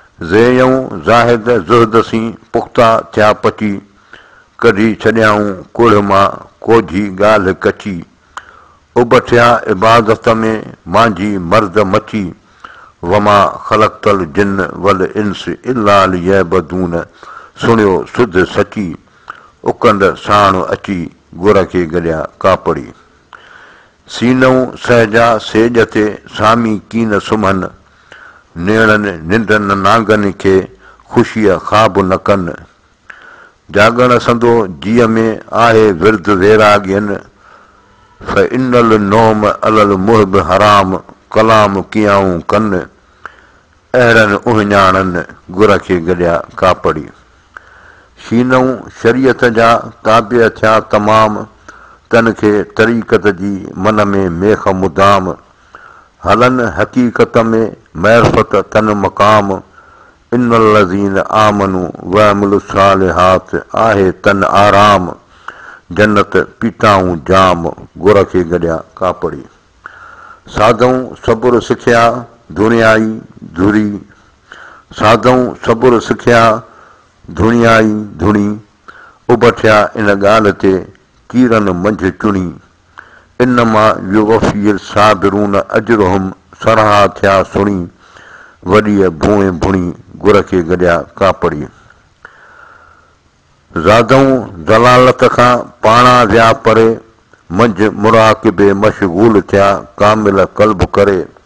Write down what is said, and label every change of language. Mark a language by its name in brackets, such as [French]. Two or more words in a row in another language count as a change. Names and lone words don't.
[Sindhi] زيئون زاهد زهد سين پختا ٿيا پچي، ڪڍي ڇڏيائون ڪوڙه مان ڪوجهي ڳالهه ڪچي. اڀٺيا عبادت ۾ منهنجي مرد مچي، [Arabic] وما خلقت الجن والانس الا ليعبدون، [Sindhi] سڻيو سڌ سچي، اڪنڊ ساڻ اچي، گر کي گڏيا ڪاپڙي. سينون سهجا سيج تي، سامي ڪين سمهن، نيڙن ننڍن نانگن کي خوشيءَ خواب نه ڪن. جاڳڻ سندو جيءَ ۾ آهي ورد ويراڳين، [Arabic] فإن النوم على المحب حرام، [Sindhi] ڪلام ڪيائون ڪن، اهڙن اهڃاڻن، گر کي گڏيا ڪاپڙي. شينون شريعت جا تابع ٿيا تمام، تن کي طريقت جي من ۾ ميخ مدام، هلن حقيقت ۾ معرفت تن مقام، [Arabic] ان الذين آمنوا وعملوا الصالحات [Sindhi] آهي تن آرام، جنت پيتائون جام، گر کي گڏيا ڪاپڙي. سادائون صبر سکيا دڻيائي ڌري، سادائون صبر سکيا دڻيائي ڌڻي، اڀٺيا ان ڳالهه تي، ڪيرن منجهه چڻي. [Arabic] انما يوفي الصابرون اجرهم، [Sindhi] سرها ٿيا سڻي، وڏي ڀوئين ڀڻي، گر کي گڏيا ڪاپڙي. زادائون ضلالت کان پاڻا ويا پري، منجهه مراقبي مشغول ٿيا ڪامل قلب ڪري.